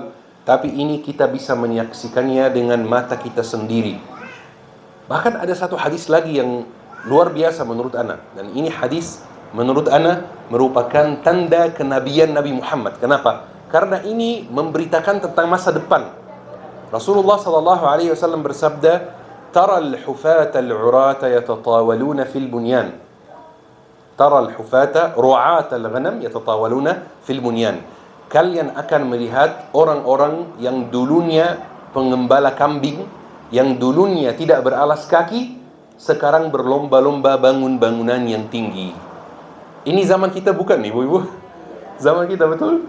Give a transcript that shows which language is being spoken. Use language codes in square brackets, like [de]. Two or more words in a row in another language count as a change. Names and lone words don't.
[id] Tapi ini kita bisa menyaksikannya dengan mata kita sendiri. Bahkan ada satu hadis lagi yang luar biasa menurut ana. Dan ini hadis menurut ana merupakan tanda kenabian Nabi Muhammad. Kenapa? Karena ini memberitakan tentang masa depan. [ar] رسول الله صلى الله عليه وسلم bersabda, "ترى الحفاة العراة يتطاولون في البنيان." ترى الحفاة رعاء الغنم يتطاولون في البنيان. [id] Kalian akan melihat orang-orang yang dulunya pengembala kambing, yang dulunya tidak beralas kaki, sekarang berlomba-lomba bangun bangunan yang tinggi. Ini zaman kita bukan, ibu-ibu? Zaman kita, betul?